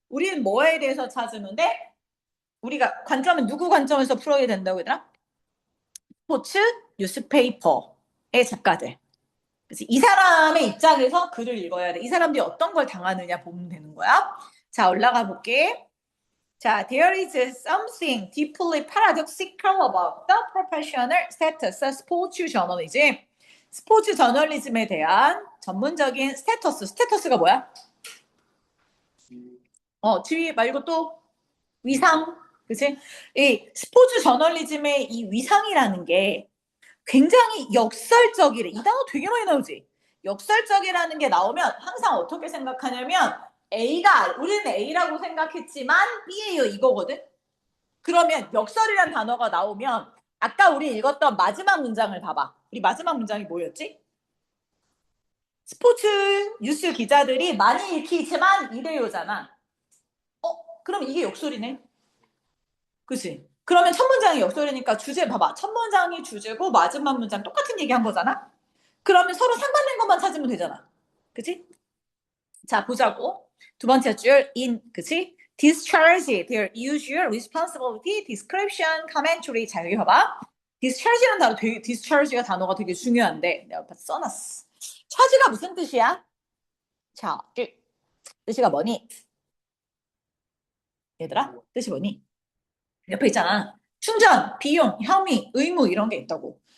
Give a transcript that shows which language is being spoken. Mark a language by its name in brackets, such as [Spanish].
[Korean] 우리는 뭐에 대해서 찾으면 돼? 우리가 관점은 누구 관점에서 풀어야 된다고 얘들아? 스포츠, 뉴스페이퍼의 작가들. 그래서 이 사람의 입장에서 글을 읽어야 돼. 이 사람들이 어떤 걸 당하느냐 보면 되는 거야. 자, 올라가 볼게. [English] 자, there is something deeply paradoxical about the professional status of sports journalism. [Korean] 스포츠 저널리즘에 대한 전문적인 스테터스가 뭐야? 지위 말고 또 위상. 그치? 이 스포츠 저널리즘의 이 위상이라는 게 굉장히 역설적이래. 이 단어 되게 많이 나오지. 역설적이라는 게 나오면 항상 어떻게 생각하냐면 우리는 A라고 생각했지만 B예요 이거거든. 그러면 역설이란 단어가 나오면 아까 우리 읽었던 마지막 문장을 봐봐. 우리 마지막 문장이 뭐였지? 스포츠 뉴스 기자들이 많이 읽히지만 이래요잖아. 그럼 이게 역설이네. 그치? 그러면 첫 문장이 역설이니까 주제 봐봐. 첫 문장이 주제고 마지막 문장 똑같은 얘기 한 거잖아? 그러면 서로 상반된 것만 찾으면 되잖아. 그치? 자, 보자고. 두 번째 줄, 그치? [English] discharge their usual responsibility, description, commentary. [Korean] 자, 여기 봐봐. discharge라는 discharge가 단어가 되게 중요한데, 내가 써놨어. charge가 무슨 뜻이야? 자, 뜻이가 뭐니? 얘들아, 뜻이 뭐니? 옆에 있잖아. 충전, 비용, 혐의, 의무 이런 게 있다고.